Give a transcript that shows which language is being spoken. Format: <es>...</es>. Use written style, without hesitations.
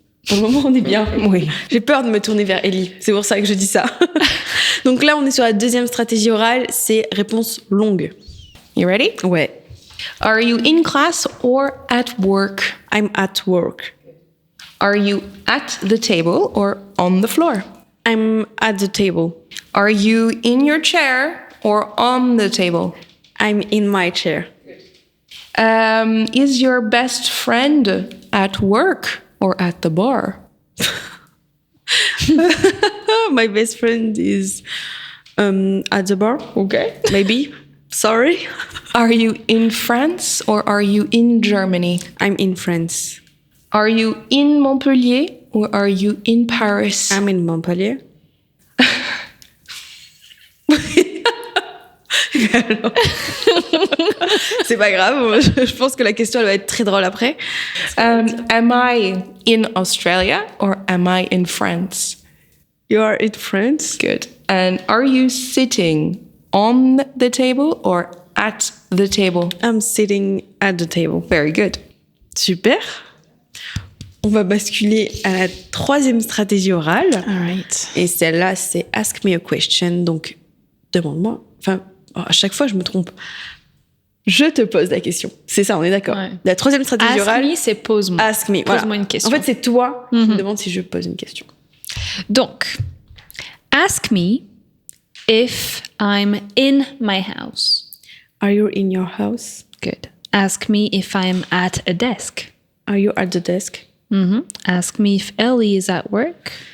<fr>Pour le moment, on est bien. Oui. J'ai peur de me tourner vers Ellie. C'est pour ça que je dis ça. Donc là, on est sur la deuxième stratégie orale. C'est réponse longue.</fr> <en>You ready?</en> <fr>Ouais.</fr> <en>Are you in class or at work? I'm at work. Are you at the table or on the floor? I'm at the table. Are you in your chair or on the table? I'm in my chair. Is your best friend at work or at the bar? My best friend is at the bar. Okay. Maybe. Sorry. Are you in France or are you in Germany? I'm in France. Are you in Montpellier or are you in Paris? I'm in Montpellier.</en> <fr>C'est pas grave, je pense que la question elle va être très drôle après.</fr> <en>Am I in Australia or am I in France? You are in France? Good. And are you sitting on the table or at the table? I'm sitting at the table. Very good.</en> <fr>Super. On va basculer à la troisième stratégie orale.</fr> <en>All right.</en> <fr>Et celle-là, c'est</fr> <en>Ask me a question.</en> <fr>Donc, demande-moi. Enfin, à chaque fois, je me trompe. Je te pose la question. C'est ça, on est d'accord. Ouais. La troisième stratégie</fr> <en>Ask</en> <fr>orale. me, c'est pose-moi.</fr> <en>Ask me. Voilà.</en> <fr>Pose-moi une question. En fait, c'est toi qui me demandes si je pose une question.</fr> <en>Donc, ask me if I'm in my house. Are you in your house? Good. Ask me if I'm at a desk. Are you at the desk? Ask me if Ellie is at work.</en>